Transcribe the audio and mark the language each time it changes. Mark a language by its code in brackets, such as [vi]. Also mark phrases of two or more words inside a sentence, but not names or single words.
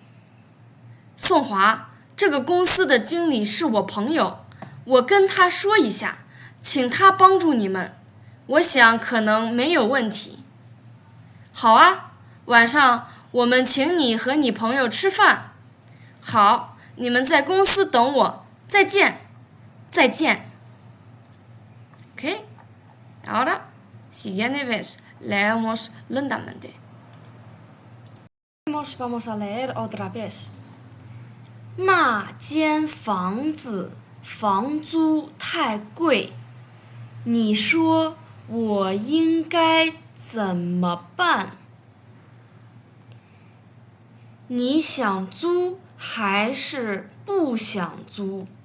[zh] 宋华，这个公司的经理是我朋友，我跟他说一下，请他帮助你们，我想可能没有问题。好啊，晚上我们请你和你朋友吃饭。好，你们在公司等我，再见，再见。OK， [es] ahora siguiente vez leemos lentamente. Vamos a leer otra vez. [zh] 那间房子房租太贵，你说我应该怎么办？你想租还是不想租？